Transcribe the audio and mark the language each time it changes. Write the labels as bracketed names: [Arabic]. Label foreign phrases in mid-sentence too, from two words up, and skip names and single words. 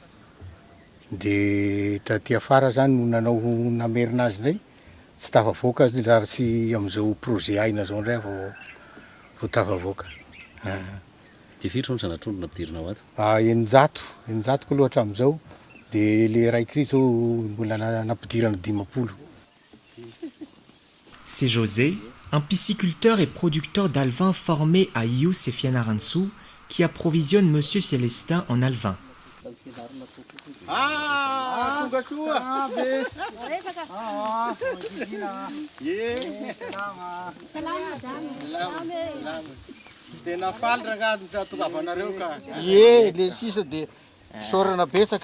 [Malagasy] Dia taty afara zany no nanao namerina azy indray tsy tafavoaka raha tsy amin'izao projet Aina zao indray vao tafavoaka. Dia firy trondro sanatrondro nampidirinao ato? Eninjato ko loatra amin'izao. Dia le raiky zao mbola nampidirana 50. [French] C'est José, un pisciculteur et producteur d'alevins formé à Ius et Fianarantsoa, qui approvisionne M. Célestin en alevins. [Malagasy] Tonga soa! Tena faly rangahy tatogavanareo ka. Le sisa dia sorana betsaka.